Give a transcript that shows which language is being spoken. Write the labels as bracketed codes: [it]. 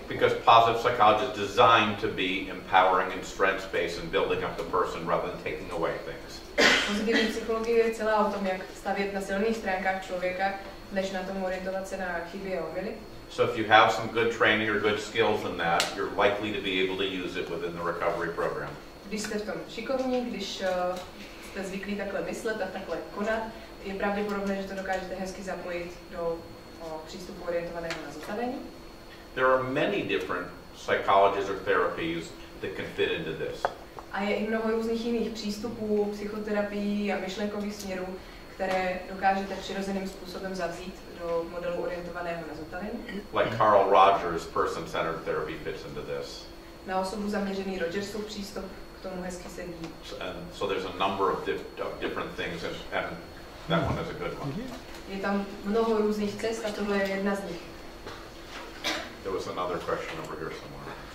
[en] Because positive psychology is designed to be empowering and strength-based and building up the person rather than taking away things. [cs] Pozitivní psychologie je celá o tom, jak stavět na silných stránkách člověka, než na tom orientovat se na chyby a omyly. [en] So if you have some good training or good skills in that, you're likely to be able to use it within the recovery program. [cs] Když jste v tom šikovní, když jste zvyklí takhle myslet a takhle konat, je pravděpodobné, že to dokážete hezky zapojit do přístupu orientovaného na zotavení. [en] There are many different psychologies or therapies that can fit into this. [cs] A je i mnoho různých jiných přístupů, psychoterapií a myšlenkových směrů, které dokážete přirozeným způsobem zavzít do modelu orientovaného na zotavení. [en] Like Carl Rogers' person-centered therapy fits into this. [cs] Na osobu zaměřený Rogersův přístup k tomu hezky sedí. [en] And so there's a number of different things, and that one is a good one. [cs] Je tam mnoho různých cest a tohle je jedna z nich. [en] There was another question over here somewhere.